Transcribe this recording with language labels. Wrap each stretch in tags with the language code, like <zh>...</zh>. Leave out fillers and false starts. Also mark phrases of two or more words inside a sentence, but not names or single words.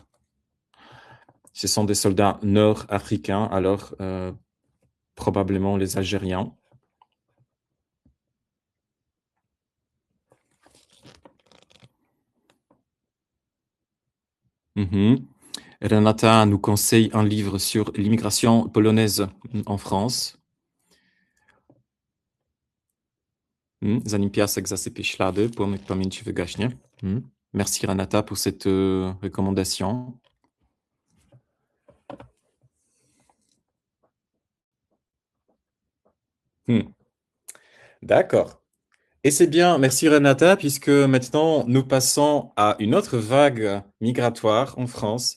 <fr>Ce sont des soldats nord-africains, alors probablement les Algériens. Mhm. Renata nous conseille un livre sur l'immigration polonaise en France.</fr> <pl>Zanim piasek zasypie ślady, płomyk pamięci wygaśnie.</pl> <fr>Merci Renata pour cette recommandation. Hmm. D'accord. Et c'est bien, merci Renata, puisque maintenant nous passons à une autre vague migratoire en France.</fr>